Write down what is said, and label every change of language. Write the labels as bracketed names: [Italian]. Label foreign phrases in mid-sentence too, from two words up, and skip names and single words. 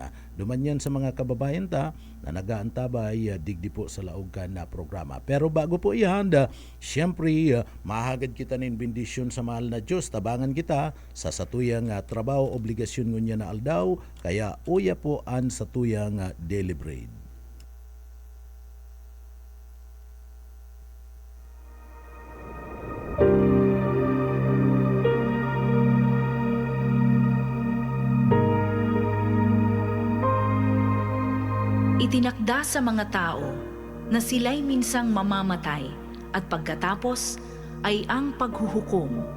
[Bikol] Duman yan sa mga kababayan ta na nagaantabay, digdi po sa laugan na programa. Pero bago po yan, siyempre, mahagad kita nin bendisyon sa mahal na Diyos. Tabangan kita sa satuyang trabaho, obligasyon ngunya na aldaw, kaya uya po an satuyang [English] daily bread. [Filipino] Itinakda sa mga tao na sila'y minsang mamamatay at pagkatapos ay ang paghuhukom.